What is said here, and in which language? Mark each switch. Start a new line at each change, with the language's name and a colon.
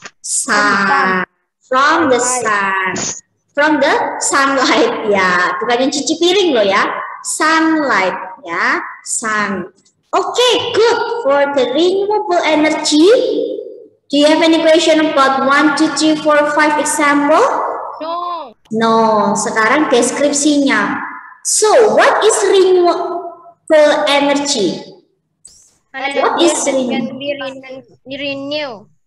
English: Sun. From the sun. From the sunlight ya.
Indonesian: Bukan yang cuci piring loh ya. Sunlight ya. Sun. Okay, good.
English: For the renewable energy, do you have any question about 1, 2, 3, 4, 5 example? No. No.
Indonesian: Sekarang deskripsinya.
English: So, what is renewable energy? What is Energy that can be renewed.